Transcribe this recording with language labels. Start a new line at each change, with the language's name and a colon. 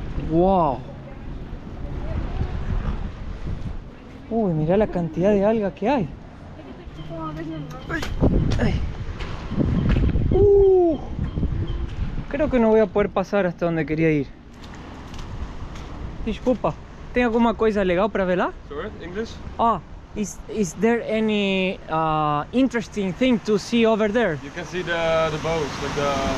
Spanish: Wow. Uy, mirá la cantidad de algas que hay. Ay. Creo que no voy a poder pasar hasta donde quería ir.
Portuguese: Desculpa, ¿tem alguma coisa legal para ver lá?
English: Sorry, English? Ah, is there any interesting thing to see over there? You can see the boats, like the...